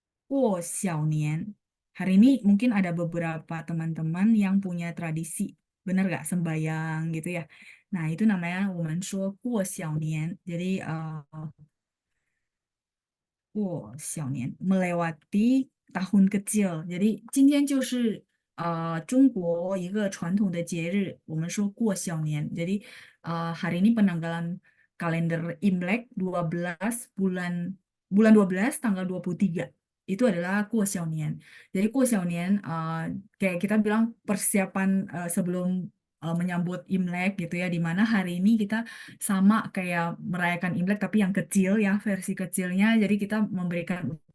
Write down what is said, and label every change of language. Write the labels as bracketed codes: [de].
[id] Xiaonian. Hari ini mungkin ada beberapa teman-teman yang punya tradisi, bener gak, sembayang gitu ya. Nah, itu namanya [zh] 我们说过小年. [id] Jadi 过小年 melewati tahun kecil. [zh] Jadi 今天就是中国一个传统的节日，我们说过小年. [id] Jadi hari ini penanggalan kalender Imlek 12 bulan bulan 12 tanggal 23. Itu adalah 过小年. Jadi 过小年 kayak kita bilang persiapan sebelum menyambut Imlek gitu ya, di mana hari ini kita sama kayak merayakan Imlek tapi yang kecil ya, versi kecilnya. Jadi kita memberikan